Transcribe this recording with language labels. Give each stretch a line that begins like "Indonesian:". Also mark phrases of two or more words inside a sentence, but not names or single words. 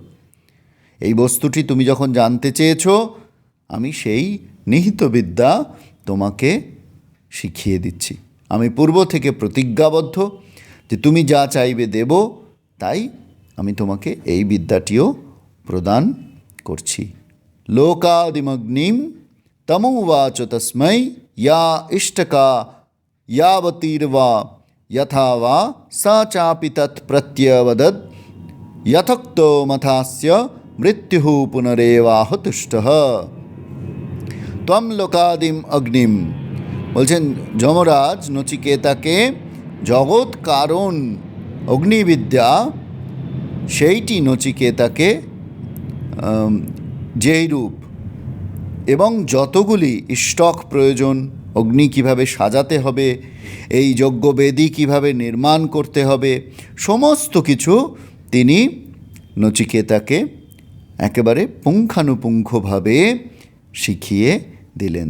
Bangla: এই বস্তুটি তুমি যখন জানতে চেয়েছ, আমি সেই নিহিত বিদ্যা তোমাকে শিখিয়ে দিচ্ছি। আমি পূর্ব থেকে প্রতিজ্ঞাবদ্ধ যে তুমি যা চাইবে দেব, তাই আমি তোমাকে এই বিদ্যাটিও প্রদান করছি।
Sanskrit: লোকাদিমগ্নিম তমুবাচ তস্मै या इष्टका यावतीर्वा यथा वा स चापि तत् प्रत्यवदत् यथोक्तो मथास्य मृत्युः पुनरेवाह तुष्टः त्वं लोकादिम अग्निम।
Bangla: বলছেন যমরাজ নচিকেতাকে জগৎ কারণ অগ্নিবিদ্যা, সেইটি নচিকেতাকে যেই রূপ এবং যতগুলি স্টক প্রয়োজন, অগ্নি কিভাবে সাজাতে হবে, এই যজ্ঞবেদী কিভাবে নির্মাণ করতে হবে, সমস্ত কিছু তিনি নচিকেতাকে একেবারে পুঙ্খানুপুঙ্খভাবে শিখিয়ে দিলেন।